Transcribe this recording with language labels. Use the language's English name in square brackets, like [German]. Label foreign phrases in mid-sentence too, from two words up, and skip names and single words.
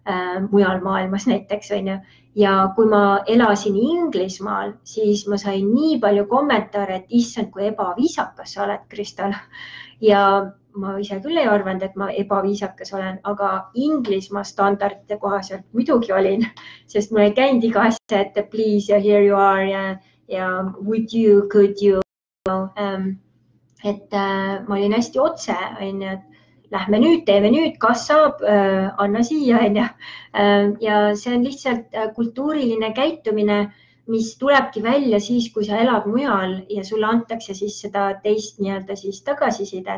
[Estonian] mujal maailmas näiteks, on ju. Ja kui ma elasin Inglismaal, siis ma sain nii palju kommentaare, et issand, kui ebaviisakas sa oled, Kristal. Ja ma ise küll ei arvanud, et ma ebaviisakas olen, aga Inglismaa standardite kohaselt muidugi olin, sest mul ei käinud iga asja ette please ja [English] here you are [Estonian] ja [English] would you, could you. [Estonian] Et ma olin hästi otse, on ju, et lähme nüüd, teeme nüüd, kas saab, anna siia, on ju. Ja see on lihtsalt kultuuriline käitumine, mis tulebki välja siis, kui sa elad mujal ja sulle antakse siis seda teist nii-öelda siis tagasisidet.